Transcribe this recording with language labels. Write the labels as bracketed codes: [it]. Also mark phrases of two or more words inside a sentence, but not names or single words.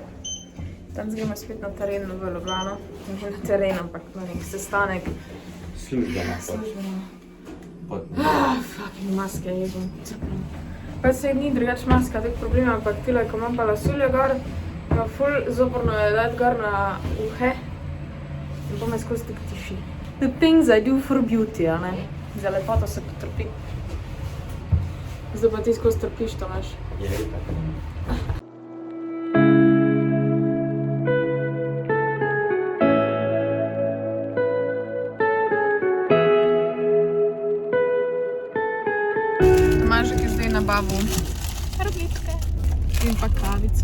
[sl] Danes gremo spet na teren v Ljubljano. Ne na teren, ampak na nek sestanek. Službeno. Fucking maske jebam. Pa se ni drugač maska, tak problem, ampak tile, ko imam pa lasuljo gor, pa ful zoporno je dati gor na uhe. In pa me skozi tako tiši. [en] The things I do for beauty, [sl] a ne? Za lepoto se potrpi. Zdaj pa ti skozi trpiš, Tomaž. Je itak. Tomažek je zdaj nabavil rogljičke in pa kavico.